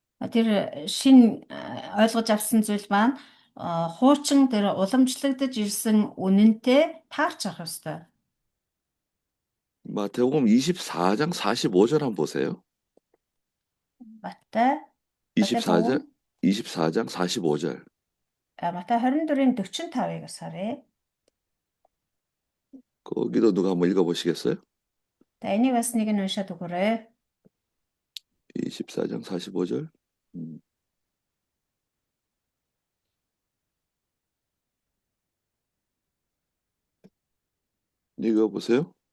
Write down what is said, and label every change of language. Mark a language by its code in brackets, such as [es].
[mn] Тэр шинэ ойлгож авсан зүйл маань хуучин тэр уламжлагдаж ирсэн үнэнтэй таарч авах ёстой. [ko] 마태복음 24장 45절 한번 보세요. [mn] Матай [ko] 24장 Матай복음 24장 45절. [mn] Матай 24-ийн 45-ыг бас харъя. [ko] 거기도 누가 한번 읽어보시겠어요? [mn] За энийг бас нэг нь уншаад өгөөрэй. [ko] 24장 45절. 읽어보세요.